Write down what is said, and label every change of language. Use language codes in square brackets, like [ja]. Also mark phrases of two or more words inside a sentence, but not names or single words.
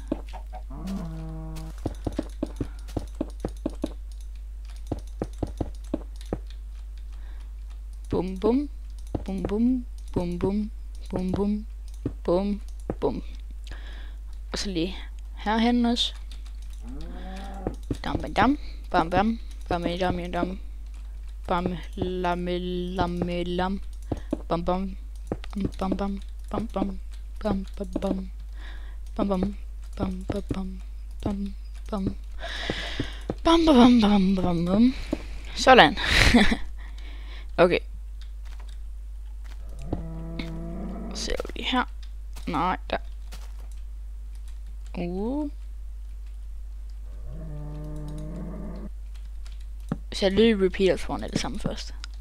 [da] Bum bum. Bum bum. Bum bum. Bum bum. Bum bum. Og så lige herhen også. Dam bam dam. Bam bam. Bam dam dam. Bam lam lam lam. Bam bam. Bam bam. Bam bam. Bam bam bam. Bam bam. Bam bam bam. Bam bam. Bam bam bam bam bam. Sådan. Okay. Så ser vi lige her. Nej, der. Så jeg lige repeater foran det samme først.